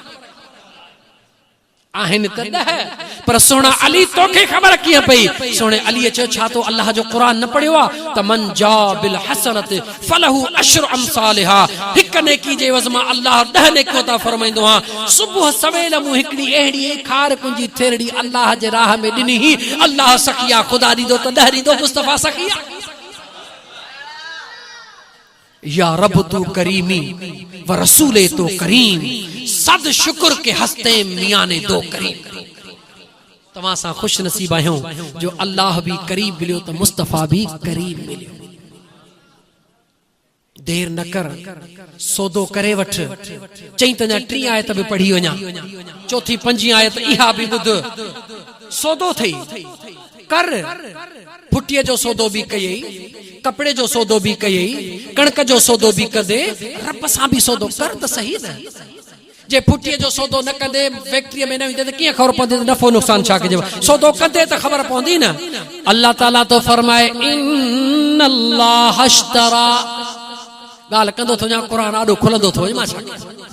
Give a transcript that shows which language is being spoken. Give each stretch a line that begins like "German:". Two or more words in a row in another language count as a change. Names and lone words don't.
Sindhi: आहिनि त 10 पर सोना अली तोखे ख़बर कीअं पई? सोने अली चयो छा तो अल्लाह जो कुरान न पढ़ियो आ त
Arabic: من جاء بالحسنة فله عشر أمثالها.
Sindhi: हिक नेकी जे वज़ मां अल्लाह 10 नेकियूं ता फरमाइंदो आ। सुबह सवेल मूं हिकड़ी एड़ी खार कुंजी थेरड़ी अल्लाह जे राह में ॾिनी ही। अल्लाह सखिया खुदा ॾींदो त 10 ॾींदो मुस्तफा सखिया।
Persian: یا رب تو کریمی و رسول تو کریم صد شکر که هستیم میان دو کریم.
Sindhi: तव्हां सां खुश नसीब आहियूं जो अल्लाह भी करीब मिलियो तो मुस्तफा भी करीब मिलियो। देर न कर सौदो करे वठ। चई त 3 आयत भी पढ़ी वञा, चौथी 5 आयत इहा भी ॿुध। सौदो थई कर। फुटीअ जो सौदो भी कयई, कपड़े जो सौदो भी कयई, कणक जो सौदो भी कदे, रब सां भी सौदो कर त सही न। जे फुटीअ जो सौदो न कंदे फैक्ट्री में न वेंदे त कीअं ख़बर पवंदी त नफ़ो नुक़सान छा कजे? सौदो कंदे त ख़बर पवंदी न। अल्लाह ताला तो फरमाए
Arabic: إن الله اشترى.
Sindhi: ॻाल्हि कंदो थो या क़ुरान आॾो खुलंदो थो मां छा कयां?